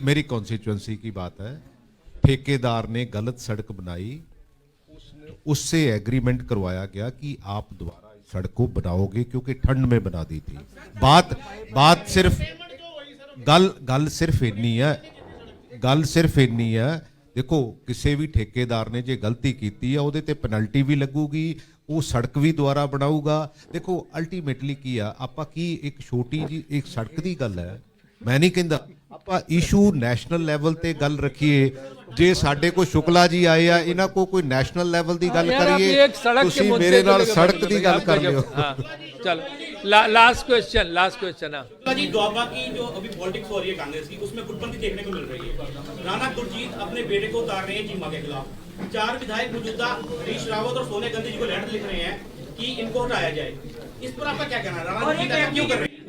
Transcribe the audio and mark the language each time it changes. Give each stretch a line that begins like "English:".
Hindi: मेरी कॉन्स्टिट्यूएंसी की बात है, ठेकेदार ने गलत सड़क बनाई, उससे एग्रीमेंट करवाया गया कि आप दोबारा इस सड़क को बनाओगे, क्योंकि ठंड में बना दी थी।
Punjabi: बात सिर्फ गल सिर्फ इन्नी है, गल सिर्फ इन्नी है।
Hindi: देखो, किसी भी ठेकेदार ने जो गलती की है
Punjabi: ਉਹਦੇ ਤੇ ਪੈਨਲਟੀ ਵੀ ਲੱਗੂਗੀ, ਉਹ ਸੜਕ ਵੀ ਦੁਬਾਰਾ ਬਣਾਊਗਾ। ਦੇਖੋ ਅਲਟੀਮੇਟਲੀ ਕੀ ਆ, ਆਪਾਂ ਕੀ ਇੱਕ ਛੋਟੀ ਜੀ ਇੱਕ ਸੜਕ ਦੀ ਗੱਲ ਹੈ। ਮੈਂ ਨਹੀਂ ਕਹਿੰਦਾ ਆਪਾਂ ਇਸ਼ੂ ਨੈਸ਼ਨਲ ਲੈਵਲ ਤੇ ਗੱਲ ਰੱਖੀਏ। ਜੇ ਸਾਡੇ ਕੋਲ ਸ਼ੁਕਲਾ ਜੀ ਆਏ ਆ, ਇਹਨਾਂ ਕੋ ਕੋਈ ਨੈਸ਼ਨਲ ਲੈਵਲ ਦੀ ਗੱਲ ਕਰੀਏ, ਤੁਸੀਂ ਮੇਰੇ ਨਾਲ ਸੜਕ ਦੀ ਗੱਲ ਕਰ ਲਿਓ।
Hindi: चलो लास्ट क्वेश्चन। जी द्वाबा की जो अभी पॉलिटिक्स हो रही है कांग्रेस की, उसमें गुटबंदी देखने को मिल रही है। राणा गुरजीत अपने बेटे को उतार रहे हैं चीमा के खिलाफ। 4 विधायक मौजूदा हरीश रावत और सोनिया गांधी जी को लेटर लिख रहे हैं कि इनको हटाया जाए। इस पर आपका क्या कहना है? राणा गुरजीत ऐसा क्यों कर रहे हैं?